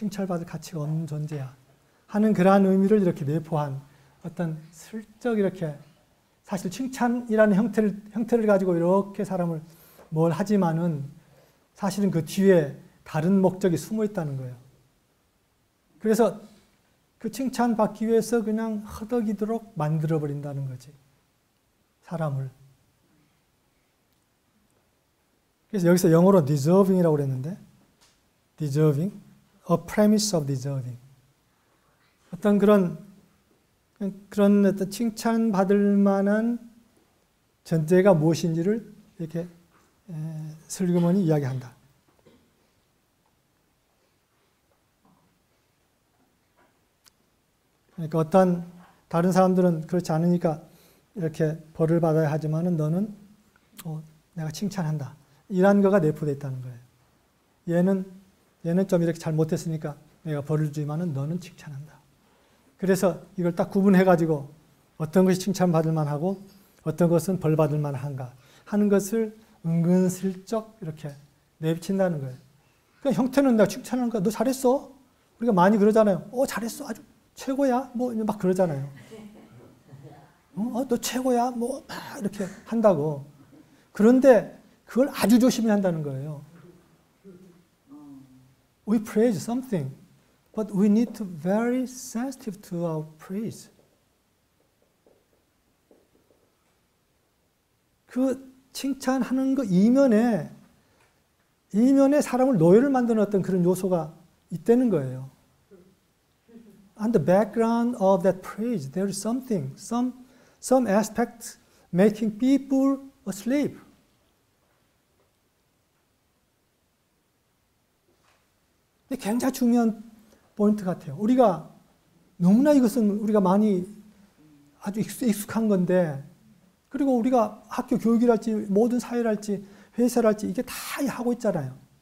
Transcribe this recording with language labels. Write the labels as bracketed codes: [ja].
[ko] 칭찬받을 가치가 없는 존재야. 하는 그러한 의미를 이렇게 내포한 어떤 슬쩍 이렇게 사실 칭찬이라는 형태를 가지고 이렇게 사람을 뭘 하지만은 사실은 그 뒤에 다른 목적이 숨어 있다는 거예요. 그래서 그 칭찬받기 위해서 그냥 허덕이도록 만들어버린다는 거지. 사람을. 그래서 여기서 영어로 deserving이라고 그랬는데, deserving, [en] a premise of deserving. [ko] 어떤 그런 어떤 칭찬받을 만한 전제가 무엇인지를 이렇게 슬그머니 이야기한다. 그러니까 어떤 다른 사람들은 그렇지 않으니까 이렇게 벌을 받아야 하지만은 너는 내가 칭찬한다. 이런 거가 내포되어 있다는 거예요. 얘는 좀 이렇게 잘못했으니까 내가 벌을 주지만은 너는 칭찬한다. 그래서 이걸 딱 구분해가지고 어떤 것이 칭찬받을 만하고 어떤 것은 벌 받을 만한가 하는 것을 은근슬쩍 이렇게 내비친다는 거예요. 그러니까 형태는 내가 칭찬하는 거야. 너 잘했어. 우리가 많이 그러잖아요. 잘했어. 아주 최고야. 뭐 막 그러잖아요. 너 최고야. 뭐 막 이렇게 한다고. 그런데 그걸 아주 조심히 한다는 거예요. [en] We praise something, but we need to be very sensitive to our praise. [ko] 그 칭찬하는 거 이면에 사람을 노예를 만드는 어떤 그런 요소가 있다는 거예요. [en] On the background of that praise, there is something, some aspect making people a slave. [ko] 근데 굉장히 중요한 포인트 같아요. 우리가 너무나 이것은 우리가 많이 아주 익숙한 건데, 그리고 우리가 학교 교육이랄지 모든 사회랄지 회사랄지 이게 다 하고 있잖아요.